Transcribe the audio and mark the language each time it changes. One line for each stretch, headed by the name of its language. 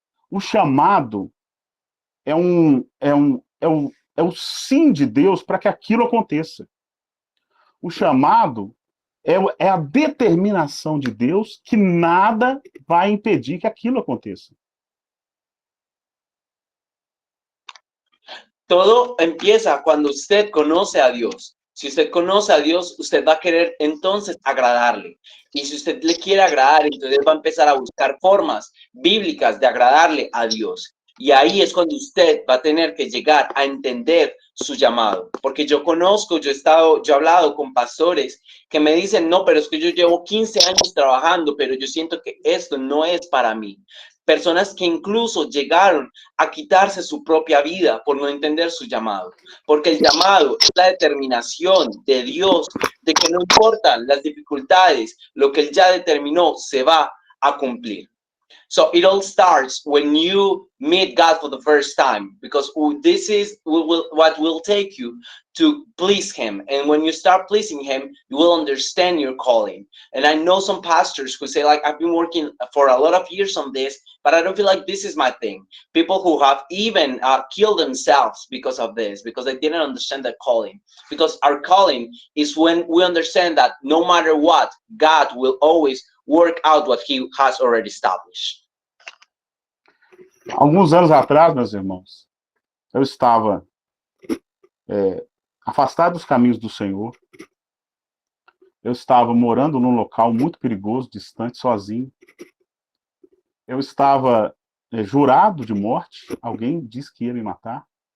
Portuguese: O chamado é o sim de Deus para que aquilo aconteça. O chamado é a determinação de Deus que nada vai impedir que aquilo aconteça.
Spanish: Todo empieza cuando usted conoce a Dios. Si usted conoce a Dios, usted va a querer entonces agradarle. Y si usted le quiere agradar, entonces va a empezar a buscar formas bíblicas de agradarle a Dios. Y ahí es cuando usted va a tener que llegar a entender su llamado. Porque yo conozco, yo he hablado con pastores que me dicen, no, pero es que yo llevo 15 años trabajando, pero yo siento que esto no es para mí. Personas que incluso llegaron a quitarse su propia vida por no entender su llamado. Porque el llamado es la determinación de Dios de que no importan las dificultades, lo que Él ya determinó se va a cumplir.
English: So it all starts when you meet God for the first time, because this is what will take you to please Him. And when you start pleasing Him, you will understand your calling. And I know some pastors who say, like, I've been working for a lot of years on this, but I don't feel like this is my thing. People who have even killed themselves because of this, because they didn't understand the calling. Because our calling is when we understand that no matter what, God will always work out what He has already established.
Portuguese: Alguns anos atrás, meus irmãos, eu estava afastado dos caminhos do Senhor. Eu estava morando num local muito perigoso, distante, sozinho. Eu estava jurado de morte. Alguém disse que ia me matar.